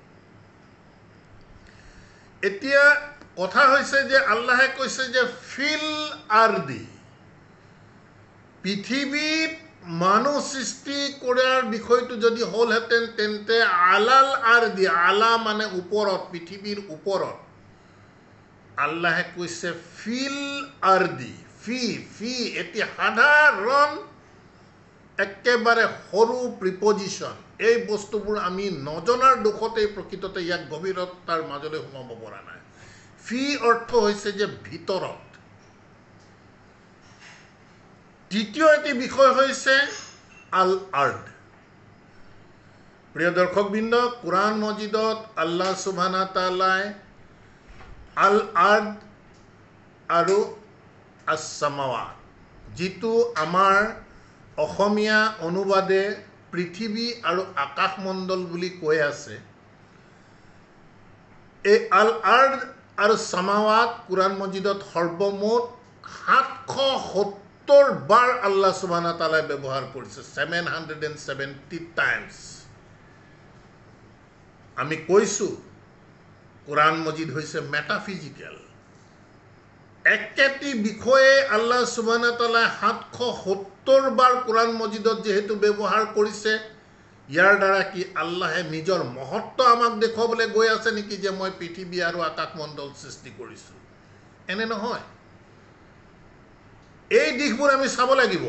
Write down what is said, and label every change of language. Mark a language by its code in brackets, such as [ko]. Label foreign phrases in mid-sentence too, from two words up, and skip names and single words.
[as] এতিয়া কথা হৈছে যে আল্লাহে কৈছে যে [ar] في الأرض, [as] পৃথিৱীত মানুহ সৃষ্টি কৰাৰ বিষয়টো যদি হ'লহেঁতেন তেন্তে [ar] على الأرض, [as] আলা মানে ওপৰত, পৃথিৱীৰ ওপৰত, আল্লাহে কৈছে [ar] في الأرض, [as] ফি এটি সাধাৰণ একেবাৰে সৰু প্ৰিপজিশ্যন। এই বস্তুবোৰ আমি নজনাৰ দুখতেই প্ৰকৃততে ইয়াক গভীৰতাৰ মাজলৈ সোমাব পৰা নাই। ফি অৰ্থ হৈছে যে ভিতৰত। দ্বিতীয় এটি বিষয় হৈছে [ar] الأرض. [as] প্ৰিয় দৰ্শকবৃন্দ, কুরআন মজিদত [ar] الله سبحانه وتعالى الأرض [as] আৰু আস-সামাৱাত, যিটো আমাৰ অসমীয়া অনুবাদে পৃথিৱী আৰু আকাশমণ্ডল বুলি কৈ আছে, এই [ar] الأرض [as] আৰু সামাৱাত কুরআন মজিদত সৰ্বমুঠ 770 বাৰ [ar] الله سبحانه وتعالى [as] ব্যৱহাৰ কৰিছে, 770 টাইমছ। আমি কৈছোঁ কুরআন মজিদ হৈছে মেটাফিজিক্যাল। একেটি বিষয়ে [ar] الله سبحانه وتعالى [as] 770 বাৰ কুরআন মজিদত যেহেতু ব্যৱহাৰ কৰিছে, ইয়াৰ দ্বাৰা কি আল্লাহে নিজৰ মহত্ব আমাক দেখুৱাবলৈ গৈ আছে নেকি যে মই পৃথিৱী আৰু আকাশমণ্ডল সৃষ্টি কৰিছোঁ? এনে নহয়। এই দিশবোৰ আমি চাব লাগিব।